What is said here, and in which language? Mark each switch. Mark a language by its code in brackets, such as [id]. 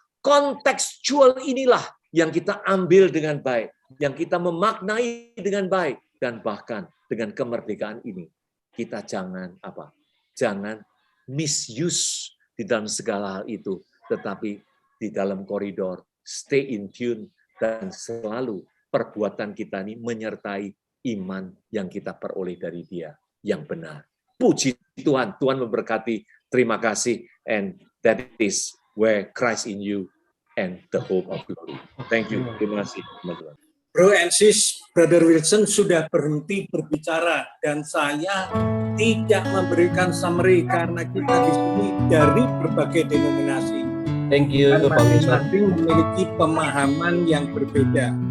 [id] Kontekstual inilah yang kita ambil dengan baik, yang kita memaknai dengan baik, dan bahkan dengan kemerdekaan ini kita jangan [en] misuse [id] di dalam segala hal itu, tetapi di dalam koridor [en] stay in tune, [id] dan selalu perbuatan kita ini menyertai iman yang kita peroleh dari Dia yang benar. Puji Tuhan, Tuhan memberkati. Terima kasih, [en] and that is where Christ in you and the hope of glory. Thank you. [id] Terima kasih, teman-teman. [en] Bro and sis, [id] Brother Wilson sudah berhenti berbicara, dan saya tidak memberikan summary karena kita di sini dari berbagai denominasi. [en] Thank you, Pak Wilson. [id] Masing-masing memiliki pemahaman yang berbeda.